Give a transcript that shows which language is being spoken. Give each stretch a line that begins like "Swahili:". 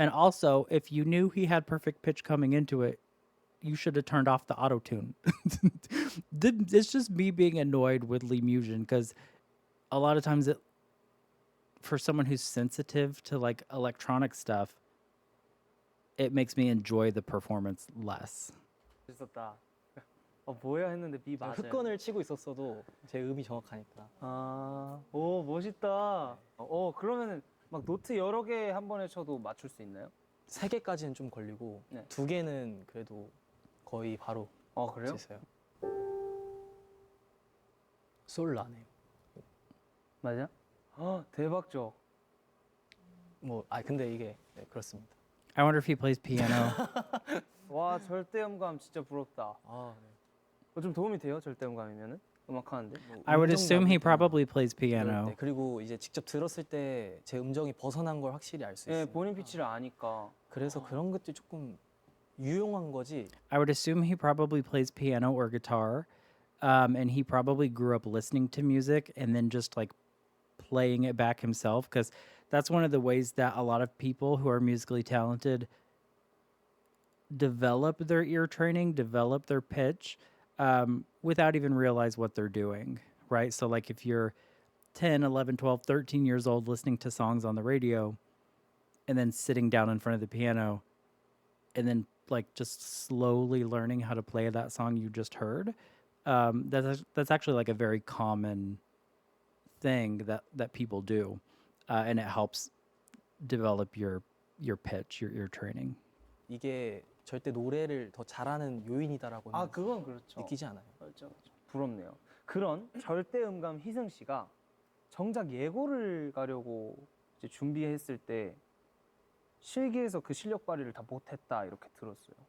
English: And also, if you knew he had perfect pitch coming into it, you should have turned off the auto tune. It's just me being annoyed with Lee Mujin because a lot of times for someone who's sensitive to like electronic stuff, it makes me enjoy the performance less.
Korean: 있었다. 뭐야 했는데 미 맞아요. 흑건을 치고 있었어도 제 음이 정확하니까. 오 멋있다. 그러면은 막 노트 여러 개 한 번에 쳐도 맞출 수 있나요? 3개까지는 좀 걸리고 네. 2개는 그래도 거의 바로 그래요? 쳤어요. 솔라네요. 맞아? 대박적. 근데 이게 네, 그렇습니다.
English: I wonder if he plays piano.
Korean: 와 절대음감 진짜 부럽다. 네. 좀 도움이 돼요 절대음감이면은 음악 하는데?
English: I would assume he
Korean: 음정감이
English: probably plays
Korean: 그럴
English: piano.
Korean: 때, 그리고 이제 직접 들었을 때 제 음정이 벗어난 걸 확실히 알 수 네, 있어요. 본인 피치를 아니까. 그래서 그런 것들이 조금 유용한 거지.
English: I would assume he probably plays piano or guitar. And he probably grew up listening to music and then just like playing it back himself. Because that's one of the ways that a lot of people who are musically talented develop their ear training, develop their pitch without even realize what they're doing, right? So like if you're 10, 11, 12, 13 years old listening to songs on the radio and then sitting down in front of the piano and then like just slowly learning how to play that song you just heard, that's actually like a very common thing that people do, and it helps develop your pitch, your ear training.
Korean: 이게 절대 노래를 더 잘하는 요인이다라고는 그건 그렇죠. 느끼지 않아요. 그렇죠. 부럽네요. 그런 절대음감 희승 씨가 정작 예고를 가려고 이제 준비했을 때 실기에서 그 실력 발휘를 다 못했다 이렇게 들었어요.